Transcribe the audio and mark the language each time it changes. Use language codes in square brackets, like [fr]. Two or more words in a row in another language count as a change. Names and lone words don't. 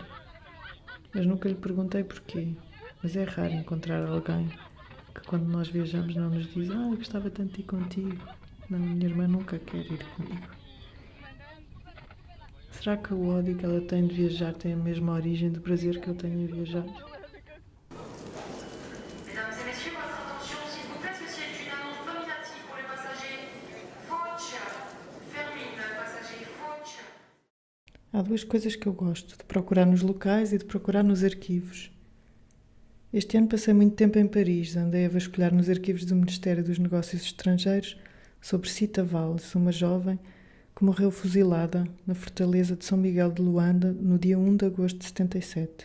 [pt] Mas nunca lhe perguntei porquê. Mas é raro encontrar alguém que quando nós viajamos não nos diz eu gostava tanto de ir contigo. Não, minha irmã nunca quer ir comigo. Será que o ódio que ela tem de viajar tem a mesma origem do prazer que eu tenho em viajar? [fr] Mesdames et messieurs, votre attention, s'il vous plaît, ceci est une annonce nominative pour les passagers. Foch, Fermine, passager Foch. [pt] Há duas coisas que eu gosto, de procurar nos locais e de procurar nos arquivos. Este ano passei muito tempo em Paris, andei a vasculhar nos arquivos do Ministério dos Negócios Estrangeiros sobre Cita Valls, uma jovem que morreu fuzilada na fortaleza de São Miguel de Luanda no dia 1 de agosto de 77.